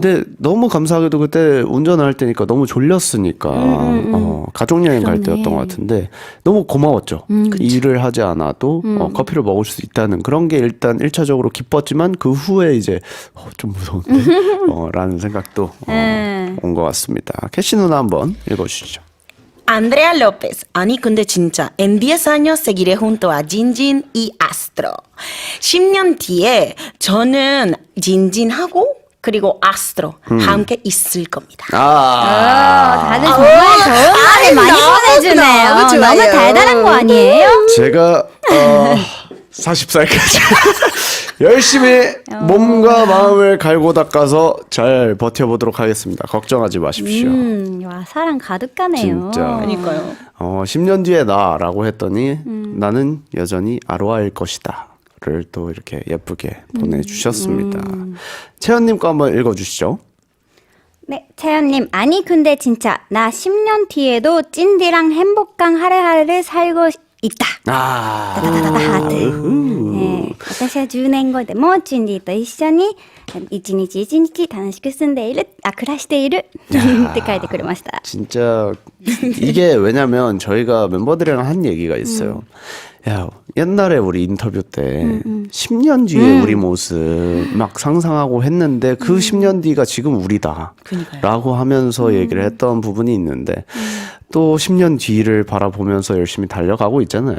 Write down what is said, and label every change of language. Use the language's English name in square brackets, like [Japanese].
[Korean] 근데 너무 감사하게도 그때 운전할 때니까 너무 졸렸으니까 가족여행 갈 그러네. 때였던 것 같은데 너무 고마웠죠. 일을 하지 않아도 커피를 먹을 수 있다는 그런 게 일단 1차적으로 기뻤지만 그 후에 이제 좀 무서운데 라는 생각도 온 것 같습니다. 캐시 누나 한번 읽어주시죠. [Spanish] Andrea López, [Korean] 아니 근데 진짜 [Spanish] en 10 años seguiré junto a Jinjin y Astro. [Korean] 10년 뒤에 저는 진진하고 그리고 아스트로 함께 있을 겁니다. 다들 정말 좋은 말을 많이 보내주네요. 너무 좋아요. 너무 달달한 거 아니에요? 제가 40살까지 열심히 몸과 마음을 갈고 닦아서 잘 버텨보도록 하겠습니다. 걱정하지 마십시오. 와, 사랑 가득하네요. 진짜. 그러니까요. 10년 뒤에 나라고 했더니 나는 여전히 아로아일 것이다. 를 또 이렇게 예쁘게 보내주셨습니다. 채연님 거 한번 읽어주시죠. 네, 채연님. 아니 근데 진짜 나 10년 뒤에도 찐디랑 행복한 하루하루를 살고 있다. 하트. [Japanese] 私は10年後でもチンディと一緒に一日一日楽しく住んでいる、暮らしているって書いてくれました。 [Korean] 진짜 이게 왜냐면 저희가 멤버들이랑 한 얘기가 있어요. 야, 옛날에 우리 인터뷰 때 10년 뒤에 우리 모습 막 상상하고 했는데 그 10년 뒤가 지금 우리다 라고 하면서 얘기를 했던 부분이 있는데 또 10년 뒤를 바라보면서 열심히 달려가고 있잖아요.